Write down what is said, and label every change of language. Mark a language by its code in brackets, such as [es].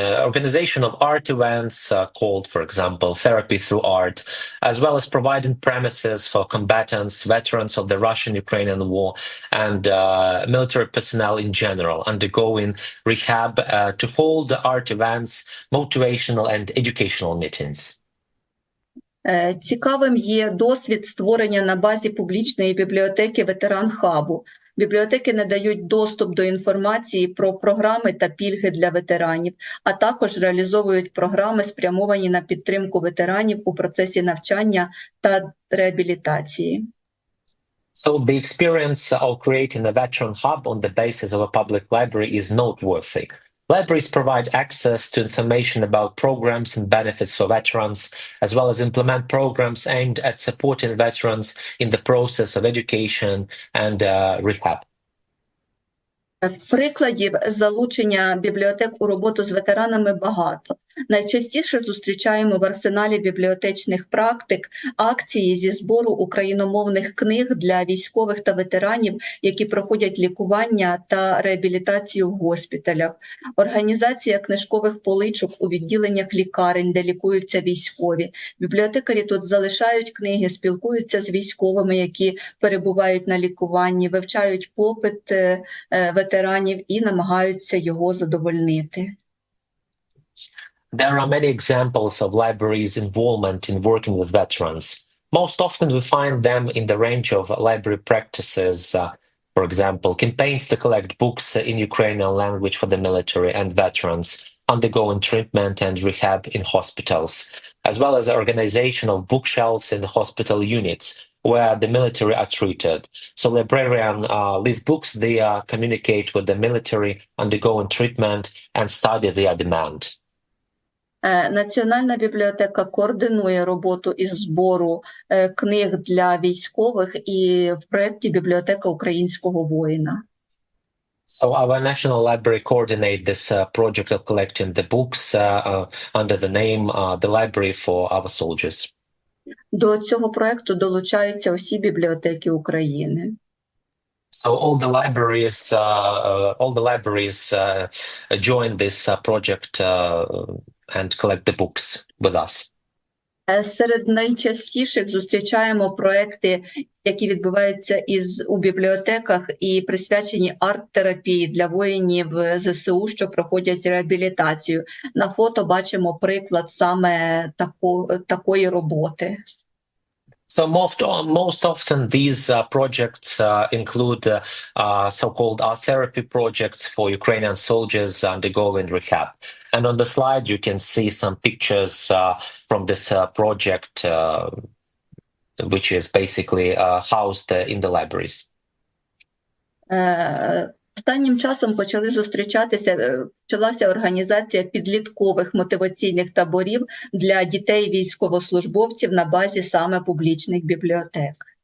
[en] organization of art events called, for example, Therapy Through Art, as well as providing premises for combatants, veterans of the Russian-Ukrainian war, and military personnel in general undergoing rehab to hold art events, motivational and educational meetings. [uk] Цікавим є досвід створення на базі публічної бібліотеки Ветеран Хабу. Бібліотеки надають доступ до інформації про програми та пільги для ветеранів, а також реалізовують програми, спрямовані на підтримку ветеранів у процесі навчання та реабілітації. [en] So the experience of creating a veteran hub on the basis of a public library is noteworthy. Libraries provide access to information about programs and benefits for veterans, as well as implement programs aimed at supporting veterans in the process of education and rehab. [uk] Прикладів залучення бібліотек у роботу з ветеранами багато. Найчастіше зустрічаємо в арсеналі бібліотечних практик акції зі збору україномовних книг для військових та ветеранів, які проходять лікування та реабілітацію в госпіталях, організація книжкових поличок у відділеннях лікарень, де лікуються військові. Бібліотекарі тут залишають книги, спілкуються з військовими, які перебувають на лікуванні, вивчають попит ветеранів і намагаються його задовольнити. [en] There are many examples of libraries' involvement in working with veterans. Most often we find them in the range of library practices, for example, campaigns to collect books in Ukrainian language for the military and veterans undergoing treatment and rehab in hospitals, as well as the organization of bookshelves in the hospital units where the military are treated. So librarians leave books there, communicate with the military undergoing treatment, and study their demand. [uk] Національна бібліотека координує роботу із збору книг для військових і в проєкті «Бібліотека українського воїна». [en] So our national library coordinate this project of collecting the books under the name the Library for Our Soldiers. [uk] До цього проєкту долучаються усі бібліотеки України. [en] So all the libraries join this project and collect the books with us. [uk] Серед найчастіших зустрічаємо проекти, які відбуваються у бібліотеках і присвячені арт-терапії для воїнів ЗСУ, що проходять реабілітацію. На фото бачимо приклад саме такої роботи. [en] So most often these projects include so-called art therapy projects for Ukrainian soldiers undergoing rehab. And on the slide, you can see some pictures from this project, which is basically housed in the libraries. [uk] Останнім часом почалася організація підліткових мотиваційних таборів для дітей-військовослужбовців на базі саме публічних бібліотек.